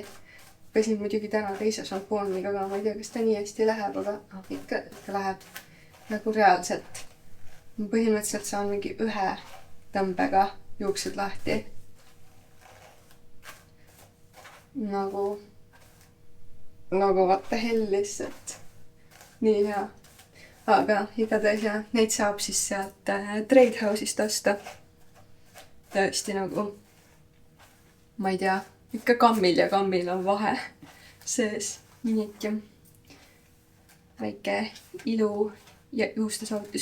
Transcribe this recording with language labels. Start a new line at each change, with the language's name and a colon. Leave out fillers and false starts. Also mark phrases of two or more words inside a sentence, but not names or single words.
Estonian: Pesin muidugi täna teise šampooniga ka, ma ei tea, kas ta nii hästi läheb, aga ikka läheb nagu reaalselt. Ma põhimõtteliselt saan mingi 1 tõmbega juuksed lahti. Nagu
English: what the hell
Estonian: lihtsalt. Nii hea. Aga igatahes ja neid saab siis sealt Trade House'ist osta. Tõesti nagu, ma ei tea, ikka kammil ja kammil on vahe sees. Nii et jah, väike ilu ja juuste soovitus.